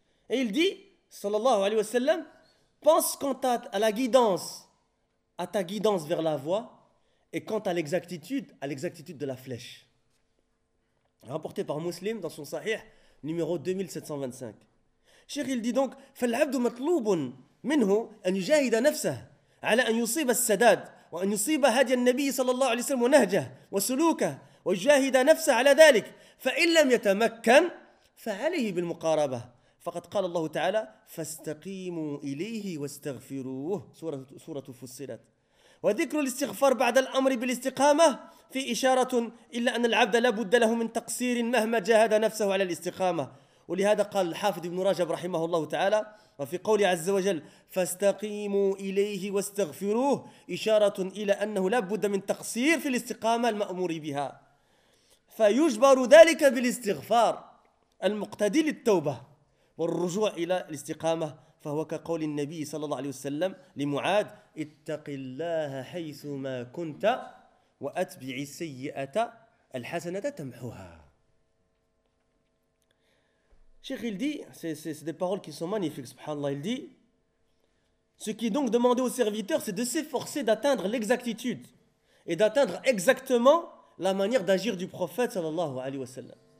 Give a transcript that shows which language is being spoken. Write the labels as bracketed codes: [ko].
[fr] Et il dit, sallallahu alayhi wa sallam, pense quant à la guidance, à ta guidance vers la voie. Et quant à l'exactitude de la flèche. Rapporté par Muslim dans son Sahih numéro 2725. [ar] Cheikh, [fr] il dit donc, [ar] فالعبد مطلوب منه أن يجاهد نفسه على أن يصيب السداد وأن يصيب هدي النبي صلى الله عليه وسلم ونهجه وسلوكه ويجاهد نفسه على ذلك فإن لم يتمكن فعليه بالمقاربة فقد قال الله تعالى فاستقيموا إليه واستغفروه سورة فصلت. وذكر الاستغفار بعد الأمر بالاستقامة في إشارة إلا أن العبد لابد له من تقصير مهما جاهد نفسه على الاستقامة. ولهذا قال الحافظ ابن رجب رحمه الله تعالى وفي قوله عز وجل فاستقيموا إليه واستغفروه إشارة إلى أنه لابد من تقصير في الاستقامة المأمور بها، فيجبر ذلك بالاستغفار المقتدي للتوبة والرجوع إلى الاستقامة. فهو كقول النبي صلى الله عليه وسلم لمعاذ اتق الله حيثما كنت وأتبع السيئة الحسنة تمحوها. [fr] Cheikh, il dit, c'est des paroles qui sont magnifiques, subhanallah, il dit, ce qui est donc demandé au serviteur, c'est de s'efforcer d'atteindre l'exactitude et d'atteindre exactement la manière d'agir du prophète, sallallahu alayhi wa sallam.